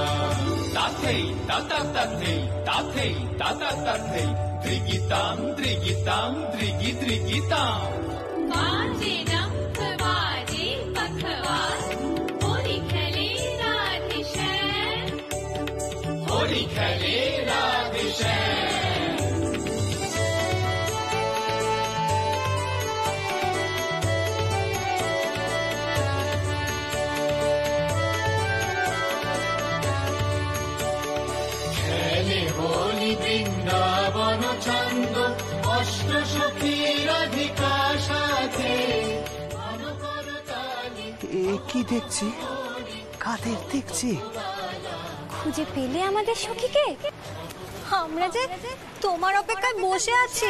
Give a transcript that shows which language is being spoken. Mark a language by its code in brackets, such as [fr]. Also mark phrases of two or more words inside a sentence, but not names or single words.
[hi] তাথৈ তাতা তাথৈ, তাথৈ তাতা তাথৈ, ত্রিগিতাম ত্রিগিতাম ত্রিগি ত্রিগিতাম। बाजे डंक बाजे पखवाज, होली खेले राधे श्याम, होली खेले राधे श्याम। खेले होली [bn] বৃন্দাবন ছন্দ, অষ্ট সখী রাধিকা সাথে। এ কি দেখছি? কাদের দেখছি? খুঁজে পেলে আমাদের সখীকে? আমরা যে তোমার অপেক্ষায় বসে আছি।